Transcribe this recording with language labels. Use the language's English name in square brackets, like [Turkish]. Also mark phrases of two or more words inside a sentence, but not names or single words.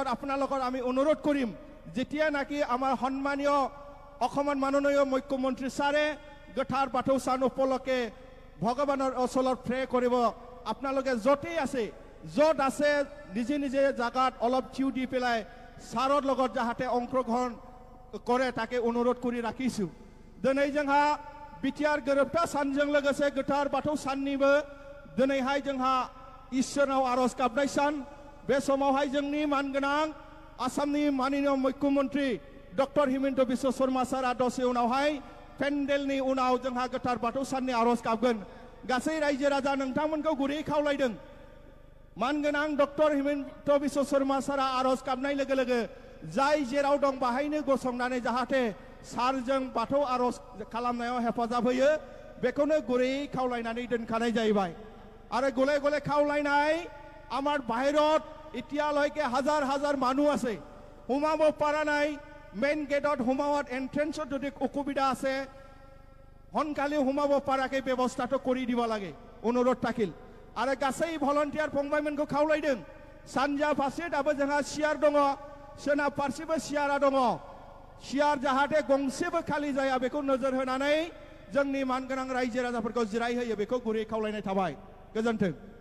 [Assamese] আপোনালোকৰ আমি অনুৰোধ কৰিম যেতিয়া নাকি আমাৰ সন্মানীয় অসমৰ মাননীয় মুখ্যমন্ত্ৰী ছাৰে গোথাৰ বাথৌ সান উপলক্ষে ভগৱানৰ ওচৰত প্ৰে কৰিব আপোনালোকে য'তেই আছে য'ত আছে নিজে নিজে জাগাত অলপ থিয় দি পেলাই ছাৰৰ লগত যাহাতে অংশগ্ৰহণ কৰে তাকে অনুৰোধ কৰি ৰাখিছো [Bodo] দিनै जोंहा बिटिआर गोरोबथा सानजों लोगोसे गोथार बाथौ साननिबो दिनैहाय जोंहा इसोरनाव आरज गाबनाय सान बे समावहाय जोंनि मानगोनां आसामनि माननीय मुख्यमंत्री डक्टर हिमन्त बिश्व शर्मा सारा दसे उनावहाय पेन्डेलनि उनाव जोंहा गोथार बाथौ साननि आरज गाबगोन गासै रायजो राजा नोंथांमोनखौ गुरै खावलायदों मानगोनां डक्टर हिमन्त बिश्व शर्मा सारा आरज गाबनाय लोगो लोगो जाय जेराव दं बाहायनो गसंनानै जाहाथे सारजों बाथौ आरज खालामनायाव हेफाजाब होयो बेखौनो गुरै खावलायनानै दोनखानाय जाहैबाय आरो गले गले खावलायनाय [Assamese] আমাৰ বাহিৰত এতিয়ালৈকে হাজাৰ হাজাৰ মানুহ আছে সোমাব পৰা নাই মেইন গেটত সোমাওয়াত এন্ট্ৰেন্সত যদি অসুবিধা আছে সোনকালে সোমাব পৰাকৈ ব্যৱস্থাটো কৰি দিব লাগে অনুৰোধ থাকিল [Bodo] आरो गासै भलन्टियार फंबायमोनखौ खावलायदों सानजा फारसे दाबो जोंहा सियार दङ सोनाब फारसेबो सियारा दङ सियार जाहाथे गंसेबो खालि जाया बेखौ नोजोर होनानै जोंनि मानगोनां रायजो राजाफोरखौ जिरायहोयो बेखौ गुरै खावलायनाय थाबाय गोजोन्थों